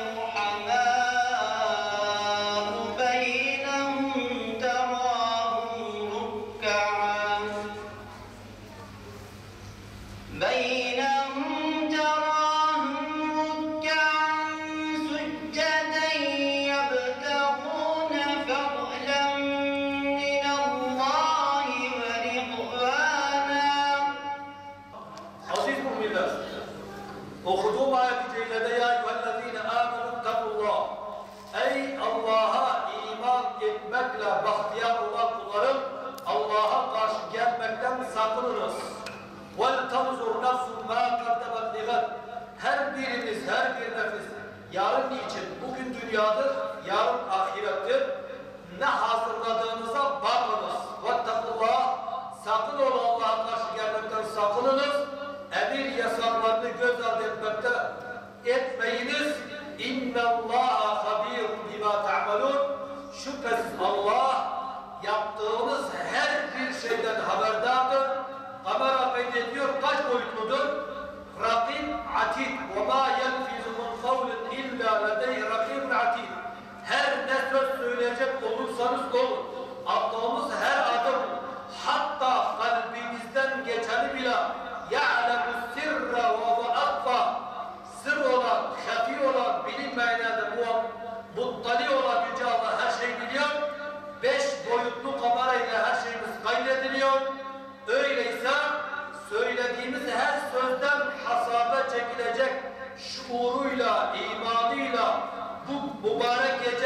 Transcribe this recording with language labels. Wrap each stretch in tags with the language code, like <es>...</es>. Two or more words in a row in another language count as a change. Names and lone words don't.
<ar>رحماء بينهم تراهم ركعا سجدا يبتغون فضلا من الله ورضوانا.</ar> <tr>Aziz müminler, okuduğum ayet-i kerimede</tr> <ar>يا أيها الذين آمنوا اتقوا الله.</ar> <tr>Ey Allah'a iman etmekle bahtiyar olan kullarım, Allah'a karşı gelmekten sakınınız.</tr> <ar>وَلْتَنْظُرْ نَفْسٌ مَا قَدَّمَتْ لِغَدٍ.</ar> <tr>Her biriniz, her bir nefis yarın için, bugün dünyadır, yarın ahirettir. Ne hazırladığınıza bakınız. وَاتَّقُوا sakın olun, Allah'a karşı gelmekten sakınınız. Emir yasaklarını göz ardı etmeyiniz.</tr> <ar>اِنَّ اللّٰهَ خَب۪يرٌ بِمَا تَعْمَلُونَ.</ar> <tr>Şüphesiz Allah yaptığınız her bir şeyden haberdardır. Kamera kaydediyor, kaç boyutludur?</tr> <ar>رقيب عتيد. وَمَا يَلْفِزُ مِنْ قَوْلٍ اِلَّا لَدَيْهِ رَقِيبٌ عَتِيدٌ.</ar> <tr>Her ne söz söyleyecek olursanız olun, attığımız her adım, hatta kalbimizden geçeni bile</tr> <ar>يَعْلَمُ السِّرَّ وَوَأَخْفَى.</ar> <tr>Sır olan, hafi olan, bilinmeyenlerde muttali olan Yüce Allah her şeyi biliyor. 5 boyutlu kamerayla her şeyimiz kaydediliyor. Öyleyse söylediğimiz her sözden hasabe çekilecek şuuruyla, imanıyla bu mübarek gece</tr>